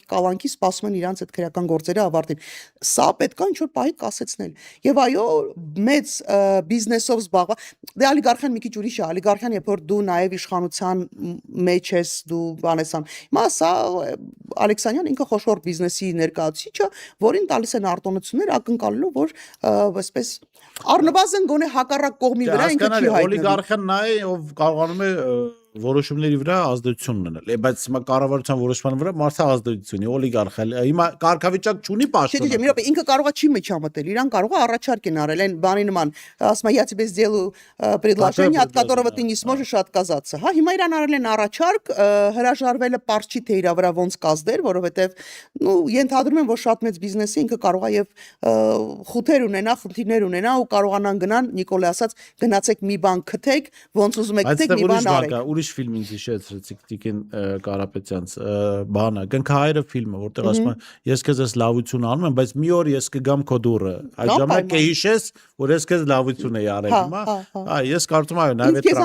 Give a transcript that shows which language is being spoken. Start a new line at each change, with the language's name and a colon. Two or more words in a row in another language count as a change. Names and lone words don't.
Armenian: կալանքի սպասում են իրանց այդ քրեական գործերը ավարտին։ Սա պետք է ինչ-որ պահի կասեցնել։ Եվ այո, մեծ բիզնեսով զբաղված, դե օլիգարխիան մի քիչ ուրիշ է, օլիգարխիան երբ որ դու նաև իշխանության մեջ ես, դու բանեսան։ Հիմա սա Ալեքսանյան ինքը խոշոր բիզնեսի ներկայացուցիչը, որին տալիս են արտոնություններ ակնկալելով, որ այսպես առնվազն գոնե հակառակ կողմի վրա ինքը չի հայտնվի։ Օլիգարխիան նա է, ով կարողանում է որոշումների վրա ազդեցություն ունենալ։ Բայց հիմա կառավարության որոշման վրա մարդը ազդեցություն ունի, օլիգարխիա։ Հիմա կարգավիճակ չունի պաշտոն։ Չէ, մի րոպե, ինքը կարող է չի միջամտել, իրան կարող է առաջարկ են արել, այն բանի նման, ասում է,
Russian: я тебе сделаю предложение, от которого ты не сможешь отказаться։
Armenian: Հա, հիմա իրան արել են առաջարկ, հրաժարվելը պարզ չի թե իրա վրա ոնց կազդեր, որովհետև ենթադրում եմ, որ շատ մեծ բիզնեսը ինքը կարող է եւ խութեր ունենա, խնդիրներ ունենա ու կարողանան գնան Նիկոլի ասած գնացեք մի բան քթեք, ոնց ուզում եք քթեք, մի բան արեք։ Ուրիշ ուրիշ ֆիլմ ինձ հիշեցրեցիք Տիկին Կարապետյանց բանը Գնքահայրը ֆիլմը, որտեղ ասում են ես քեզ ես լավություն անում եմ, բայց մի օր ես կգամ քո դուռը։ Այդ ժամանակ կհիշես, որ ես քեզ լավություն էի արել, հիմա ես կարծում եմ նաև այդ